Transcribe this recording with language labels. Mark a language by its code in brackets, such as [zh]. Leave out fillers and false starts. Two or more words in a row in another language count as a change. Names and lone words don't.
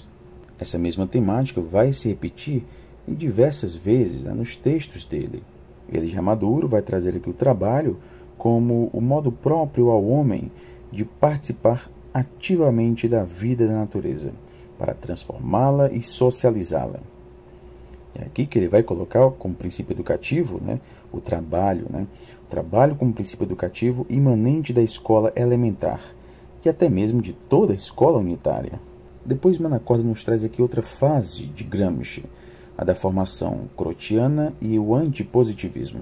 [pt] Essa mesma temática vai se repetir em diversas vezes nos textos dele. Ele, já maduro, vai trazer aqui o trabalho como o modo próprio ao homem de participar ativamente da vida da natureza, para transformá-la e socializá-la. É aqui que ele vai colocar como princípio educativo o trabalho, o trabalho como princípio educativo imanente da escola elementar e até mesmo de toda a escola unitária. Depois Manacorda nos traz aqui outra fase de Gramsci, a da formação crotiana e o antipositivismo.